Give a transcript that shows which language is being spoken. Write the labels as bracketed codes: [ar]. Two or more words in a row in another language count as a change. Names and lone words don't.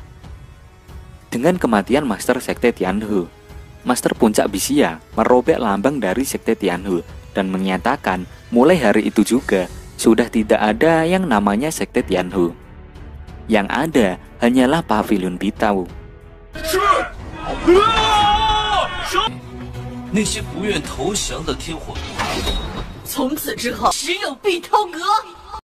[id] Dengan kematian Master Sekte Tianhe, Master Puncak Bisia merobek lambang dari Sekte Tianhe dan menyatakan mulai hari itu juga sudah tidak ada yang namanya Sekte Tianhe. Yang ada hanyalah Pavilion Bitau. [zh] 那些不愿投降的天火，从此之后只有碧涛阁。